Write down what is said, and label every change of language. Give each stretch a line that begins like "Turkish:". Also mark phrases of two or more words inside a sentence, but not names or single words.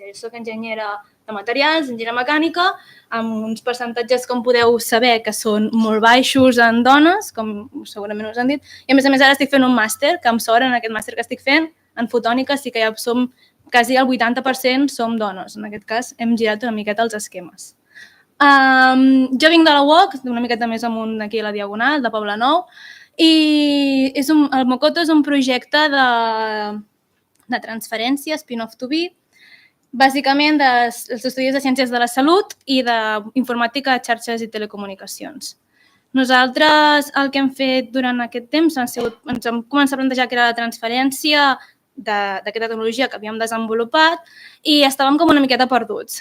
Catalan: Jo soc enginyera de materials, enginyera mecànica, amb uns percentatges, com podeu saber, que són molt baixos en dones, com segurament us han dit, i a més ara estic fent un màster, que amb sort en aquest màster que estic fent, en fotònica sí que ja som quasi el 80% som dones. En aquest cas hem girat una miqueta els esquemes. Jo vinc de la UOC, una miqueta més amunt aquí a la Diagonal, de Poblenou, i el Mokoto és un projecte de transferència,
English: spin-off to be,
Catalan: bàsicament dels estudis de Ciències de la Salut i d'Informàtica, Xarxes i Telecomunicacions. Nosaltres el que hem fet durant aquest temps ens hem començat a plantejar que era la transferència d'aquesta tecnologia que havíem desenvolupat i estàvem com una miqueta perduts.